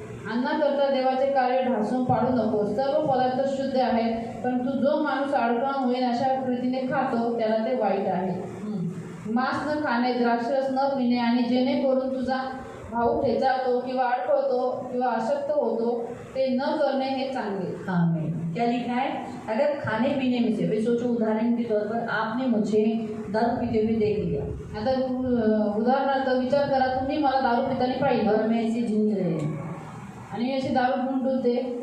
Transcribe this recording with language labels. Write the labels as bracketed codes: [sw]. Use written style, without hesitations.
[mr] अन्नाकरता देवाचे कार्य ढासून पाडू नको. सर्व पदार्थ शुद्ध आहेत, परंतु जो माणूस अडकण होईल अशा रीतीने खातो त्याला ते वाईट आहे. मांस न खाणे, द्राक्षरस न पिणे आणि जेणेकरून तुझा भाऊ ठेचाळतो किंवा अडकवतो किंवा अशक्त होतो ते न करणे हे चांगले. [hi] आमीन. क्या लिखा है? अगर खाने पीने में से, वे सोचो उदाहरण के तौर पर आपने मुझे दारू पीते हुए देख लिया. [mr] आता उदाहरणार्थ विचार करा, तुम्ही मला दारू पिताना पाहिलं [hi] और मैं ऐसे झुंझ रहे हैं [mr] आणि मी अशी दारू पिऊन डुलते